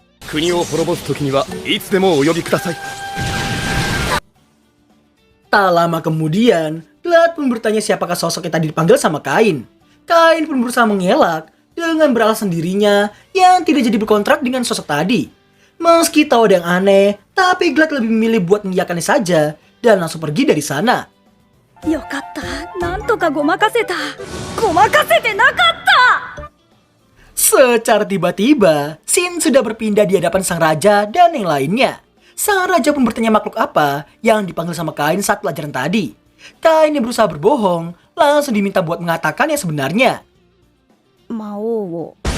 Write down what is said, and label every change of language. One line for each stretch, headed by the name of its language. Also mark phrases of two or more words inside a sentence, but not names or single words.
Indonesian: Tak lama kemudian, Glad pun bertanya siapakah sosok yang tadi dipanggil sama Kain. Kain pun berusaha mengelak dengan beralasan dirinya yang tidak jadi berkontrak dengan sosok tadi. Meski tahu ada yang aneh, tapi Glad lebih memilih buat mengiyakannya saja dan langsung pergi dari sana.
Japanese: よかった。なんとかごまかせた。ごまかせてなかった。
Indonesian: Secara tiba-tiba, Shin sudah berpindah di hadapan sang raja dan yang lainnya. Sang raja pun bertanya makhluk apa yang dipanggil sama Kain saat pelajaran tadi. Kain yang berusaha berbohong, langsung diminta buat mengatakan yang sebenarnya.
Japanese: 魔王を。